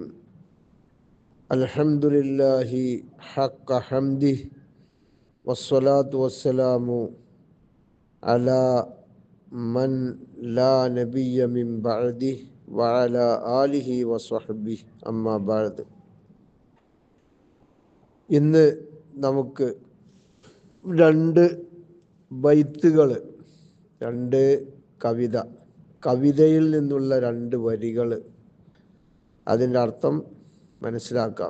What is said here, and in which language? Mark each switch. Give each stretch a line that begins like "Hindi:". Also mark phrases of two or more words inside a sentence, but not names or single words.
Arabic: الحمد لله حق حمده، والصلاة والسلام على من لا نبي من بعده وعلى آله وصحبه أما بعد.
Malayalam: ഇന്ന് നമുക്ക് രണ്ട് ബൈത്തുകൾ, രണ്ട് കവിതയിൽ നിന്നുള്ള രണ്ട് വരികൾ, അതിൻ്റെ അർത്ഥം മനസ്സിലാക്കാം.